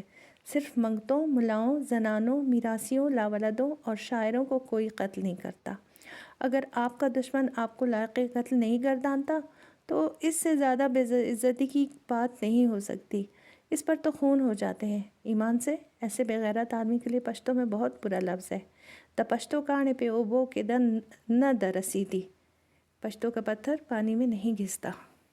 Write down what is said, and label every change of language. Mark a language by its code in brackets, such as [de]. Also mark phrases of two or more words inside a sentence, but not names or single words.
[ur] صرف منگتوں، ملاؤں، زنانوں، میراثیوں، لاولدوں اور شاعروں کو کوئی قتل نہیں کرتا۔ اگر آپ کا دشمن آپ کو لائق قتل نہیں گردانتا تو اس سے زیادہ بے عزتی کی بات نہیں ہو سکتی۔ اس پر تو خون ہو جاتے ہیں۔ ایمان سے، ایسے بے غیرت آدمی کے لیے پشتوں میں بہت برا لفظ ہے۔ [ps] د پښتو کاڼې په اوبو کې د نه د رسیدي. [ur] پښتو کا پتھر پانی میں نہیں گھستا.